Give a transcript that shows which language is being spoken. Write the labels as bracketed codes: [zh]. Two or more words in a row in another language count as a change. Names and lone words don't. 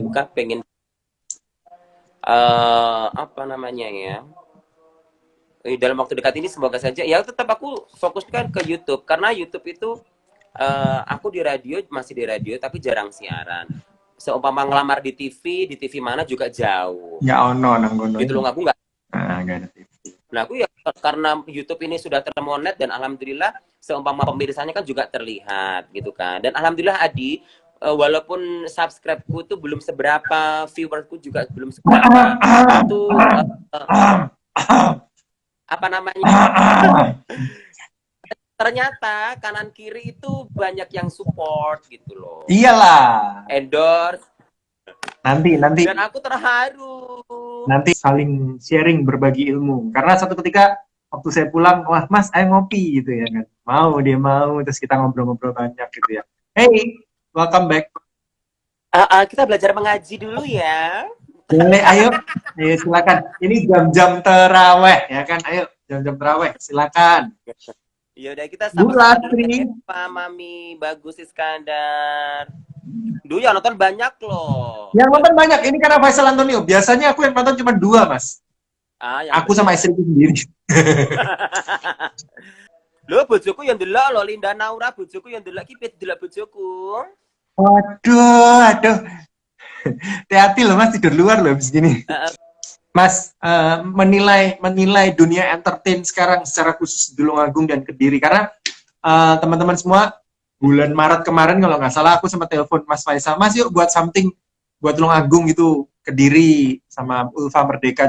[id] dekat pengen apa namanya ya, dalam waktu dekat ini semoga saja ya tetap aku fokuskan ke YouTube karena YouTube itu aku di radio masih di radio tapi jarang siaran. Seumpama ngelamar di TV mana juga jauh. [jv] Ya ono nang gono. [id] Gitu loh, aku nggak. Nggak ada TV. Nah aku ya karena YouTube ini sudah termonet dan alhamdulillah seumpama pemirsanya kan juga terlihat gitu kan. Dan alhamdulillah Adi, walaupun subscribe-ku tuh belum seberapa, viewersku juga belum seberapa, itu apa namanya, ternyata kanan kiri itu banyak yang support gitu loh, Iyalah. endorse, Nanti dan aku terharu. nanti saling sharing berbagi ilmu. Karena satu ketika waktu saya pulang, wah Mas, ayo ngopi gitu ya kan. Mau dia mau, terus kita ngobrol-ngobrol banyak gitu ya. [en] Hey, welcome back. [id] Kita belajar mengaji dulu ya. Boleh, ayo. Ayo, silakan. Ini jam-jam terawih, ya kan? Ayo, jam-jam terawih, silakan. Ya udah kita Bu sama-sama dulu ya. Latri. Eva, Mami, Bagus, Iskandar. Dulu yang nonton banyak loh. Yang nonton banyak, ini karena Faisal Antonio. Biasanya aku yang nonton cuma 2, Mas. Yang Aku sama bener. istriku sendiri. [jv] Lho, bojoku yang delok loh, Linda Naura, bojoku yang delok ki delok bojoku. [id] Aduh. Hati-hati loh, Mas, tidur luar loh abis gini. Mas, menilai dunia entertain sekarang secara khusus di Tulungagung dan Kediri. Karena teman-teman semua, bulan Maret kemarin kalau nggak salah aku sempat telepon Mas Faisal, Mas yuk buat something buat Tulungagung gitu, Kediri sama Ulfa Merdeka.